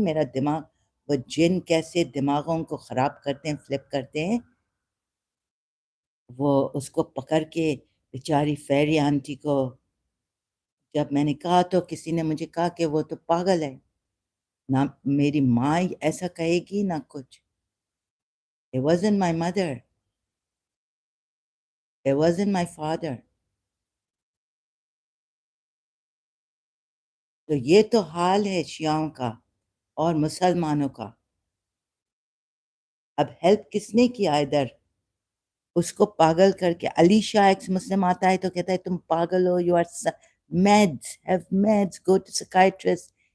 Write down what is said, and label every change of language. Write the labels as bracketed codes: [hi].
[hi] मेरा दिमाग, वो जिन कैसे दिमागों को ख़राब करते हैं, फ्लिप करते हैं। वो उसको पकड़ के बेचारी फेरी आंटी को, जब मैंने कहा तो किसी ने मुझे कहा कि वो तो पागल है। ना मेरी माँ ऐसा कहेगी ना कुछ। [en] It wasn't my mother, it wasn't my father. [hi] तो ये तो हाल है शियाओं का और मुसलमानों का। अब हेल्प किसने किया इधर? उसको पागल करके, अली शाह एक्स मुस्लिम आता है तो कहता है तुम पागल हो, [en] You are mads, have mads, go to psychiatrist.